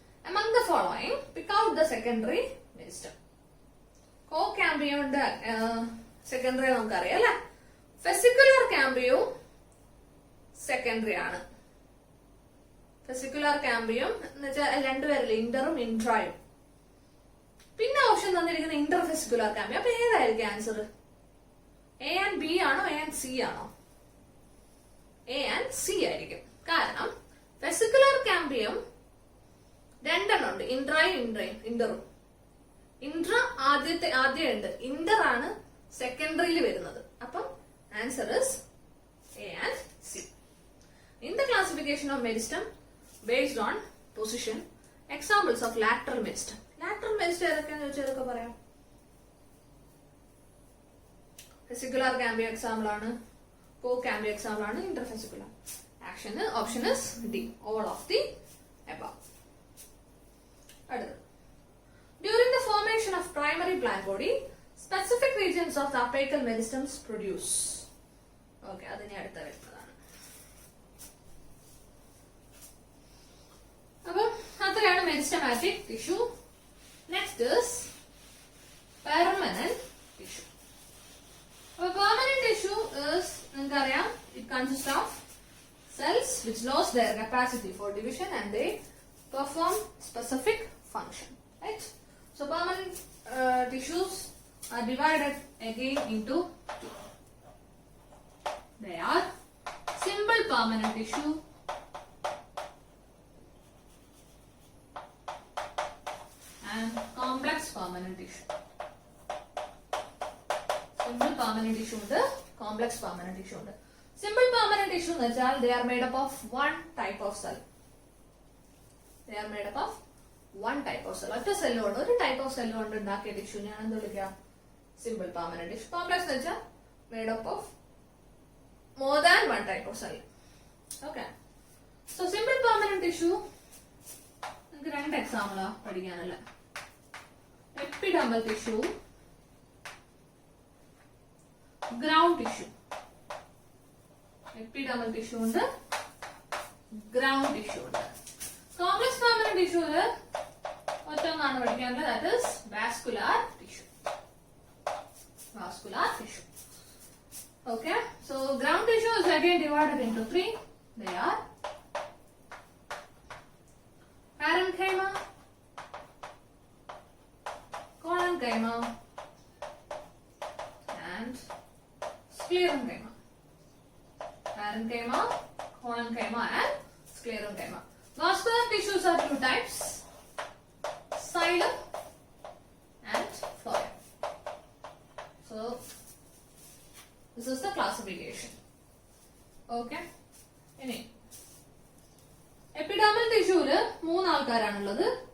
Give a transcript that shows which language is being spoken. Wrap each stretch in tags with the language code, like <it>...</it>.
<en>Among the following, pick out the secondary meristem.</en> <ml>Co-cambium ഉണ്ട്, secondary നമുക്കറിയാം അല്ലെ. Fascicular cambium secondary ആണ്. Fascicular cambium എന്ന് വെച്ചാൽ രണ്ടുപേരല്ലേ, ഇന്ററും ഇൻട്രായും. പിന്നെ ഓപ്ഷൻ തന്നിരിക്കുന്ന ഇന്റർഫെസിക്കുലാർ കാമ്പിയം. അപ്പൊ ഏതായിരിക്കും ആൻസർ? എ ആൻഡ് ബി ആണോ, എ ആൻഡ് സി ആണോ? എ ആൻഡ് സി ആയിരിക്കും. കാരണം ഫെസിക്കുലാർ കാമ്പിയം രണ്ടെണ്ണം ഉണ്ട്, ഇൻട്രായും ഇന്ററും. ഇന്റർ ആദ്യം ഉണ്ട്, ഇന്റർ ആണ് സെക്കൻഡറിയിൽ വരുന്നത്.</ml> <en>അപ്പം answer is A and C. In the classification of meristem based on position, examples of lateral meristem.</en> <ml>Lateral meristem ഏതൊക്കെയാണെന്ന് ചോദിച്ചാൽ ഏതൊക്കെ പറയാം? ഫെസിക്കുലാർ കാമ്പിയം എക്സാമ്പിൾ ആണ്, കോ കാമ്പിയം എക്സാമ്പിൾ ആണ്, ഇന്റർഫെസിക്കുലാർ.</ml> <en>Option is D, all of the above. അടുത്തത്, during the formation of primary plant body, specific regions of the apical meristems produce.</en> <ml>Okay, അതിനെ അടുത്ത വരുന്നതാണ്. അപ്പം അത്രയാണ് meristematic tissue.</ml> <en>Next is permanent tissue. Permanent tissue is,</en> <ml>നിങ്ങൾക്കറിയാം,</ml> <en>it consists of cells which lost their capacity for division and they perform specific function. Right? So permanent tissues are divided again into two. They are simple permanent tissue and complex permanent tissue. Simple permanent tissue ഉണ്ട്, complex permanent tissue ഉണ്ട്. Simple permanent tissue</en> <ml>എന്ന് വെച്ചാൽ</ml> <en>they are made up of one type of cell. They are made up of one type of cell.</en> <ml>ഒറ്റ cell കൊണ്ട്, ഒരു type of cell കൊണ്ട് ഉണ്ടാക്കിയ ടിഷ്യൂനെയാണ് എന്ത് വിളിക്കുക?</ml> <en>Simple permanent tissue. Complex</en> <ml>എന്ന് വെച്ചാൽ</ml> <en>made up of more than one type of cell. Okay. So simple permanent tissue</en> <ml>നമുക്ക് രണ്ട് എക്സാമ്പിളാ പഠിക്കാനല്ല.</ml> <en>Epidermal tissue, ground tissue. Epidermal tissue ഉണ്ട്, ground tissue ഉണ്ട്.</en> <ml>കോംപ്ലക്സ് പെർമനന്റ് ടിഷ്യൂല് ഒറ്റൊന്നാണ് പഠിക്കാനുള്ളത്,</ml> <en>That is vascular tissue. Vascular tissue. Okay, so ground tissue is again divided into three. They are parenchyma, collenchyma, and sclerenchyma. Parenchyma, collenchyma, and sclerenchyma. Vascular tissues are two types: xylem and phloem. So this is the classification. Okay.</en> <ml>ഇനി epidermal ടിഷ്യൂല് 3 ആൾക്കാരാണുള്ളത്.</ml>